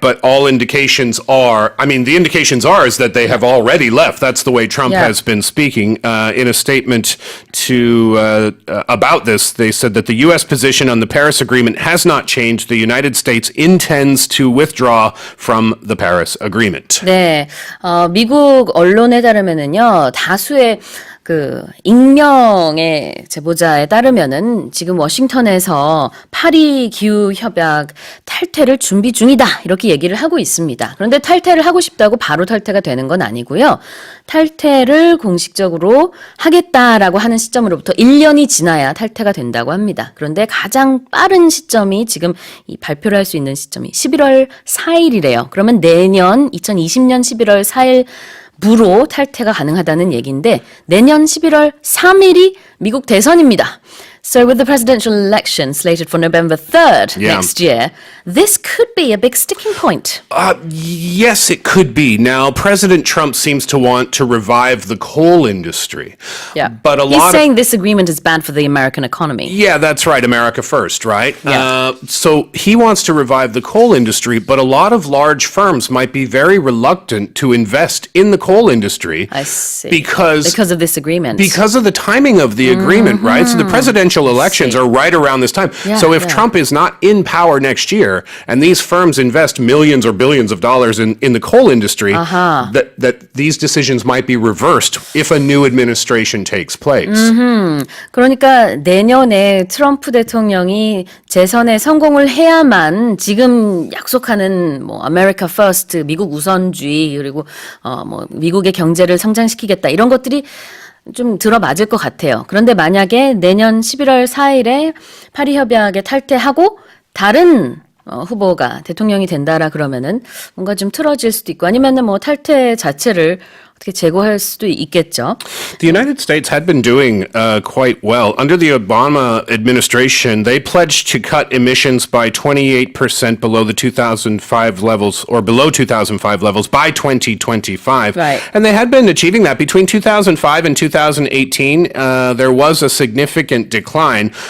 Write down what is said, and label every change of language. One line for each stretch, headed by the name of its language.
English: But all indications are, the indications are is that they have already left. That's the way Trump has been speaking. In a statement about this, they said that the U.S. position on the Paris Agreement has not changed. The United States intends to withdraw from the Paris Agreement.
Korean: 네, 미국 언론에 따르면은요, 다수의 익명의 제보자에 따르면은 지금 워싱턴에서 파리 기후 협약 탈퇴를 준비 중이다 이렇게 얘기를 하고 있습니다. 그런데 탈퇴를 하고 싶다고 바로 탈퇴가 되는 건 아니고요. 탈퇴를 공식적으로 하겠다라고 하는 시점으로부터 1년이 지나야 탈퇴가 된다고 합니다. 그런데 가장 빠른 시점이 지금 이 발표를 할 수 있는 시점이 11월 4일이래요. 그러면 내년 2020년 11월 4일 부로 탈퇴가 가능하다는 얘기인데 내년 11월 3일이 미국 대선입니다.
English: So with the presidential election slated for November 3rd Yeah. next year, this could be a big sticking point. Yes, it could be. Now, President Trump seems to want to revive the coal industry. Yeah. But He's saying this agreement is bad for the American economy. Yeah, that's right. America first, right? Yeah. So he wants to revive the coal industry, but a lot of large firms might be very reluctant to invest in the coal industry. I see. Because of this agreement. Because of the timing of the agreement, right? So the presidential elections are right around this time. Yeah, so if yeah. Trump is not in power next year, and these firms invest millions or billions of dollars in the coal industry, that these decisions might be reversed if a new administration takes place.
Korean: 그러니까 내년에 트럼프 대통령이 재선에 성공을 해야만 지금 약속하는 뭐 아메리카 퍼스트, 미국 우선주의 그리고 뭐 미국의 경제를 성장시키겠다 이런 것들이 좀 들어맞을 것 같아요. 그런데 만약에 내년 11월 4일에 파리 협약에 탈퇴하고 다른 후보가 대통령이 된다라 그러면은 뭔가 좀 틀어질 수도 있고 아니면은 뭐 탈퇴 자체를 어떻게 제고할 수도 있겠죠.
English: The United States had been doing quite well. Under the Obama administration, they pledged to cut emissions by 28% below the 2005 levels, or below 2005 levels by 2025. Right. And they had been achieving that. Between 2005 and 2018, there was a significant decline.